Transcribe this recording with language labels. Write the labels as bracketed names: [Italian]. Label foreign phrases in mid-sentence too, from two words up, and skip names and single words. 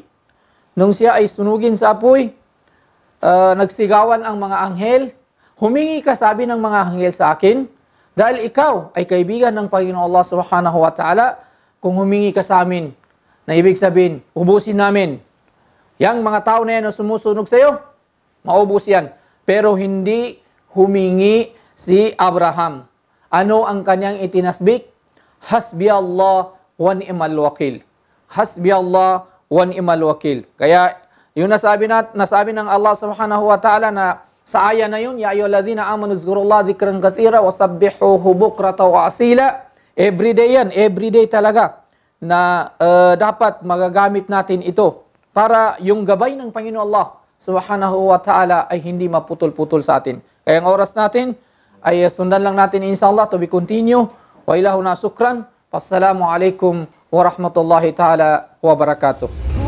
[Filipino] Nung siya ay sunugin sa apoy, nagsigawan ang mga anghel, humingi ka, sabi ng mga anghel, sa akin, dahil ikaw ay kaibigan ng Panginoon Allah [Arabic] سبحانه وتعالى, [Filipino] kung humingi ka sa amin, na ibig sabihin, ubusin namin. Yang mga tao na yan na sumusunog sa iyo, maubos yan. Pero hindi humingi si Abraham. Ano ang kanyang itinasbik? [Arabic] حسبي الله ونعم الوكيل. حسبي الله ونعم الوكيل. [Filipino] Kaya yung nasabi ng Allah [Arabic] سبحانه وتعالى [Filipino] na sa aya na yun, [Arabic] يا أيها الذين آمنوا اذكروا الله ذكرا كثيرا وسبحوه بكرة وأصيلا. [Filipino] Everyday yan, everyday talaga na dapat magagamit natin ito para yung gabay ng Panginoon Allah [Arabic] سبحانه وتعالى [Filipino] ay hindi maputol-putol sa atin. Kaya ang oras natin ay sundan lang natin inshallah [English] to be continue. [Arabic] وإلهنا شكرا. والسلام عليكم ورحمة الله تعالى وبركاته.